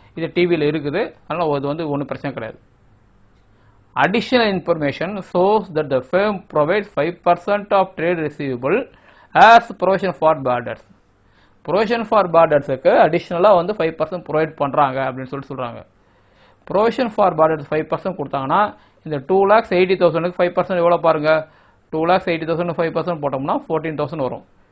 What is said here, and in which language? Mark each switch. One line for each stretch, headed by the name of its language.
Tamil: இது டிவியில் இருக்குது, அதனால் இது வந்து ஒன்றும் பிரச்சனை கிடையாது.
English: Additional information shows that the firm provides 5% of trade receivable as provision for bad debts.
Tamil: provision for bad debtsக்கு அடிஷனலாக வந்து 5% ப்ரொவைட் பண்ணுறாங்க அப்படின்னு சொல்கிறாங்க. provision for bad debts 5% கொடுத்தாங்கன்னா இந்த 2,80,000க்கு 5% எவ்வளோ பாருங்க, 2,80,000 5% போட்டோம்னா 14,000 வரும்.